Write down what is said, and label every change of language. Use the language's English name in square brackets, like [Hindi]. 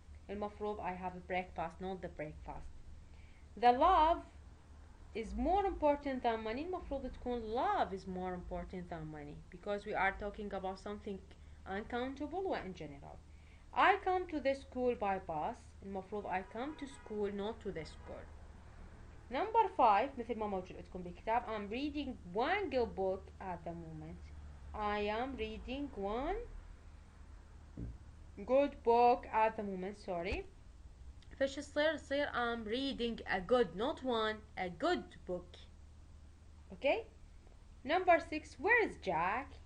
[Arabic] المفروض [English] I have a breakfast not the breakfast. the love is more important than money. [Arabic] المفروض تكون [English] love is more important than money because we are talking about something uncountable و in general. I come to the school by bus. [Arabic] المفروض [English] I come to school not to the school. [Arabic] Number 5 مثل ما موجود عندكم بالكتاب. [English] I'm reading one good book at the moment. I am reading one good book at the moment. Sorry. [Arabic] فش تصير [English] I'm reading a good, not one, a good book. Okay. Number 6. Where is Jack?